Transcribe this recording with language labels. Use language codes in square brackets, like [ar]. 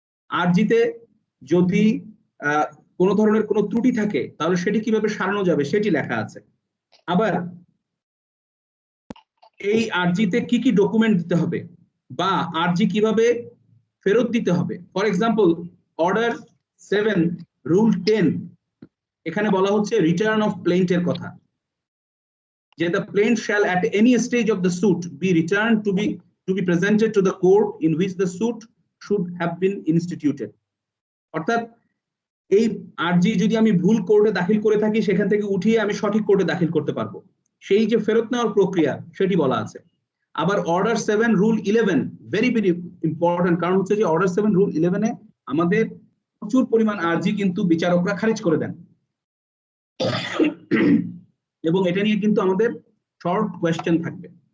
[bn] আরজিতে যদি কোনো ধরনের কোনো ত্রুটি থাকে তাহলে সেটি কিভাবে সারানো যাবে সেটি লেখা আছে। আবার এই আরজিতে কি কি ডকুমেন্ট দিতে হবে বা আরজি কিভাবে ফেরত দিতে হবে। [en] for example order 7 rule 10 [bn] এখানে বলা হচ্ছে [en] return of প্লেন্টের [bn] কথা, যে [en] the plaint shall at any stage of the suit be returned to be presented to the court in which the suit should have been instituted. [bn] অর্থাৎ এই আরজি যদি আমি ভুল কোর্টে দাখিল করে থাকি সেখান থেকে উঠিয়ে আমি সঠিক কোর্টে দাখিল করতে পারবো, সেই যে ফেরত নেওয়ার প্রক্রিয়া সেটি বলা আছে। আবার order 7 rule 11 very very important, কারণ হচ্ছে যে অর্ডার 7 রুল 11 এ আমাদের প্রচুর পরিমাণ আরজি কিন্তু বিচারকরা খারিজ করে দেন এবং এটা নিয়ে কিন্তু আমাদের শর্ট কোয়েশ্চেন থাকবে।